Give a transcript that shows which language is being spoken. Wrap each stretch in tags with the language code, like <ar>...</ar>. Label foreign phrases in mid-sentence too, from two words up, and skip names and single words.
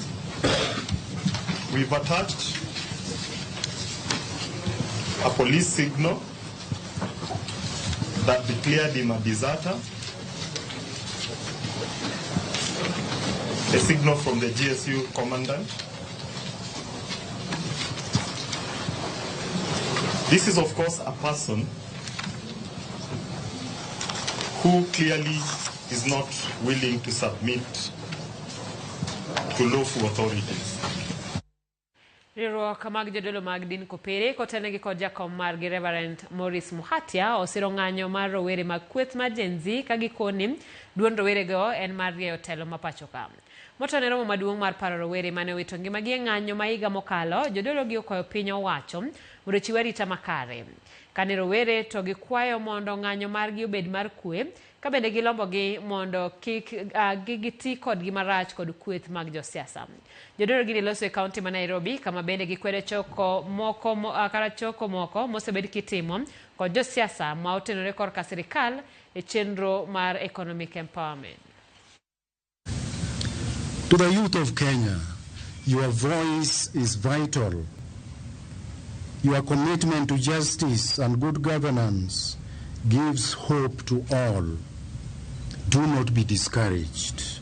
<en>We've attached a police signal that declared him a deserter, a signal from the GSU commandant. This is, of course, a person who clearly is not willing to submit to lawful authorities.</en> <luo>Riwruok mag jodolo mag din kopere kotenegi kod jakom margi Reverend Morris Muhatia osiro ng'anyo mar rowere mag kweth mar Gen Z ka gikoni duond rowerego en mar rieyo telo mapacho ka. Motone romo maduong' mar paro rowere mane owito ngimagi e ng'anyo ma higa mokalo, jodolo gi okwayo piny owacho mondo chiw arita makare. Kane rowere to gikwayo mondo ng'anyo margi obed mar kwe, ka bende gilombogi mondo kik giti kodgi marach kod kweth mag josiasa. Jodolo gi loso e kaunti ma Nairobi kama bende gikwede choko moko mosebed kitimo kod josiasa ma otenore korka sirikal e chenro mar</luo> <en>economic empowerment. To the youth of Kenya, your voice is vital. Your commitment to justice and good governance gives hope to all. Do not be discouraged.</en>